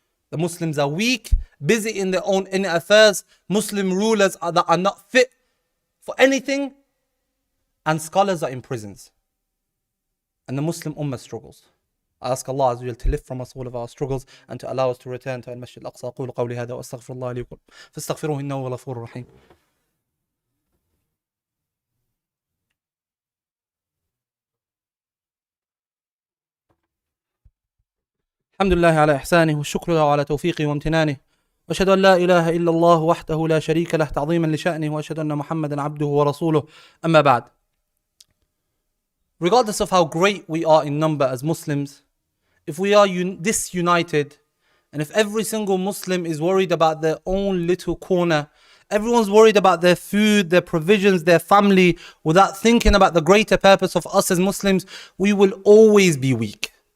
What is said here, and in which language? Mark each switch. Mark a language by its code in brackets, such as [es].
[en] The Muslims are weak, busy in their own inner affairs. Muslim rulers that are not fit for anything, and scholars are in prisons. And the Muslim ummah struggles. I ask Allah Azza wa Jal to lift from us all of our struggles and to allow us to return to Al-Masjid al-Aqsa. [ar] أقول قولي هذا وأستغفر الله لي ولكم فاستغفروه إنه هو الغفور الرحيم. الحمد لله على إحسانه والشكر له على توفيقه وامتنانه وأشهد أن لا إله إلا الله وحده لا شريك له تعظيما لشأنه وأشهد أن محمدا عبده ورسوله أما بعد. [en] Regardless of how great we are in number as Muslims, if we are disunited, and if every single Muslim is worried about their own little corner, everyone's worried about their food, their provisions, their family, without thinking about the greater purpose of us as Muslims, we will always be weak.